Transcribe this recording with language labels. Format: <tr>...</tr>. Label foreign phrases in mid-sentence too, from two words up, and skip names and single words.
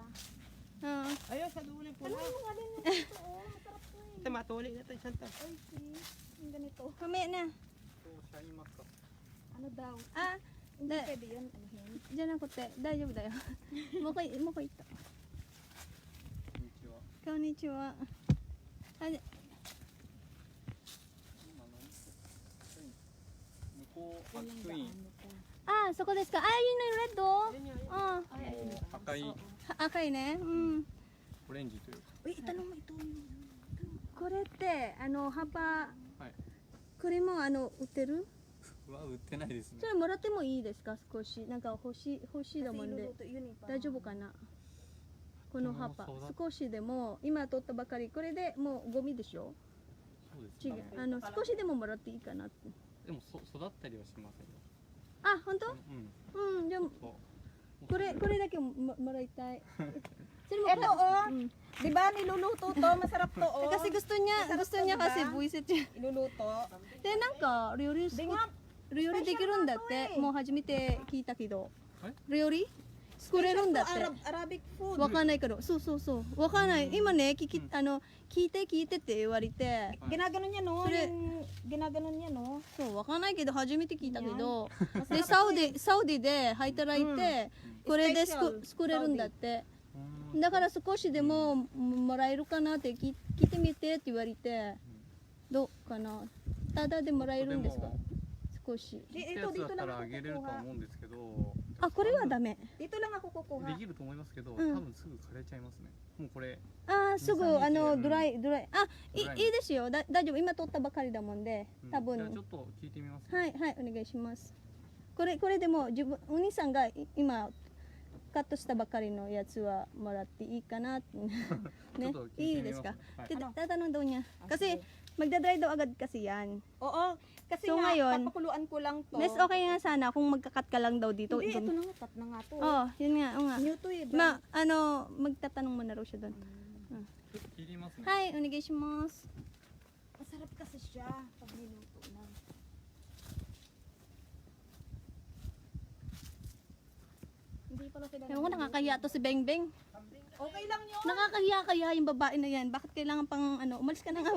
<tl>Oo. Ayun, sa dulo yung Tanong pula. mo nga din yung dito. Oh, masarap to eh. Ito, matuli na ito. Isang to. Ay, sis. Yung ganito. Mamaya na. Ano daw? Ah, Hindi da, pwede yun. Anuhin. dyan ako te. Dayo, dayo. Mukha ito.</tl> <ja>Konnichiwa. Ah, 向こうアクイーン</ja> <tl>ah,</tl> <ja>そこですか?</ja> <tl>Ah, yun yung red oh. Ah,</tl> <ja>赤い赤いね. Mm. オレンジというか</ja> <tl>Uy, itanong mo ito.</tl> <ja>これって幅はいこれも売ってる？は売ってないですねそれもらってもいいですか？少しなんか欲しいだもんで</ja> <tl>iluluto yun eh.</tl> <ja>大丈夫かな？この葉っぱでもそうだ少しでも今取ったばかりこれでもうゴミでしょ？そうです違うね少しでももらっていいかなって。でも育ったりはしませんよあ、本当？うんうん、じゃあそうこれだけもらいたい。それも</ja> <tl>Eto oh. Mm. Di ba niluluto to? Masarap to oh. Kasi gusto niya diba? kasi buisit niya. Iluluto.</tl> <ja>でなんか料理でが料理できるんだってスペシャルなのもう初めて聞いたけどえ料理作れるんだって</ja> <en>Arabic food.</en> <ja>わかんないけどそうわかんない今ね聞いてって言われて</ja> <tl>Ginaganon niya no?</tl> <en>Sure.</en> <tl>Yung ginaganon niya no?</tl> <ja>そうわかんないけど初めて聞いたけどでサウディで働いてこれでスペシャル作れるんだってうんだから少しでももらえるかなって聞いてみてって言われてどうかなただでもらえるんですか少し切ったやつだったらあげれるとは思うんですけどあこれはダメ</ja> <tl>Dito lang ako kukuha.</tl> <ja>できると思いますけど、うん多分すぐ枯れちゃいますねもうこれあーすぐ 2-3日でドライあドライいいですよ大丈夫今取ったばかりだもんでうん多分じゃあちょっと聞いてみます、はいお願いしますこれでもお兄さんが今カットしたばかりのやつはもらっていいかな。ねちょっと、聞いてみますいいですか。はい。</ja> <tl>Tatanong daw niya. Ah, Kasi sige. magdadry daw agad kasi yan. Oo, kasi So, nga, ngayon, papakuluan ko lang to. Nes, okay nga sana kung magkakat ka lang daw dito. Hindi, ito Dun- na nga, cut na nga to. Oh, yun nga, oo nga. New to eh. Magtatanong mo na raw siya doon.</tl> <ja>ちょっと聞いてみますね。 Hi, onegaishimasu.</ja> <tl>Masarap kasi siya pag niluto na. Hindi pala sila. Ewan ko, nakakahiya to si Beng Beng. Okay lang yun. Nakakahiya kaya yung babae na yan. Bakit kailangan pang umalis ka na nga.</tl>